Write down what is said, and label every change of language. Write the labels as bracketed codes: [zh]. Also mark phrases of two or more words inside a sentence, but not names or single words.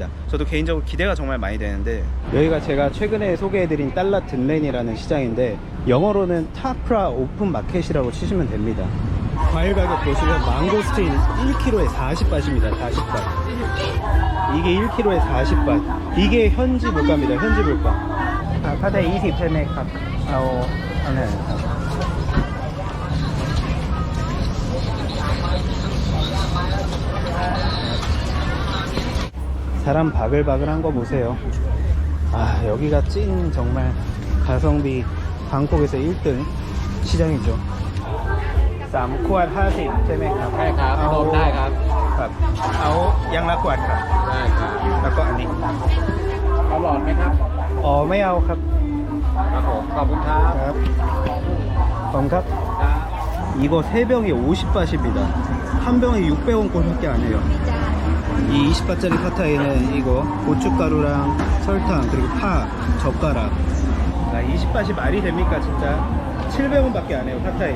[ko] 저도 개인적으로 기대가 정말 많이 되는데, 여기가 제가 최근에 소개해드린 달라 든렌이라는 시장인데 영어로는 타프라 오픈 마켓이라고 치시면 됩니다. 과일 가격 보시면 망고스틴 1kg에 40바트입니다. 40바트. 이게 1kg에 40바트. 이게 현지 물가입니다. 현지 물가. [th] 팟타이 20 ใช่ไหมครับ 네. [ko] 사람 바글바글한 거 보세요. 아, 여기가 찐 정말 가성비 방콕에서 1등 시장이죠. [th] 3ขวด 50 ใช่ไหมครับ ใช่ครับรวมได้ครับ ครับเอายังละขวดครับ ได้ครับ แล้วก็อันนี้ เอาหลอดไหมครับ อ๋อไม่เอาครับ ครับผมขอบคุณครับ ครับ [ko] 감갑 이거 3병이 50바트입니다. 한 병에 600원 꼴밖에 안 해요. 이 20바트짜리 팟타이는 이거 고춧가루랑 설탕 그리고 파, 젓가락. 20바트 말이 됩니까 진짜? 700원밖에 안 해요 팟타이가.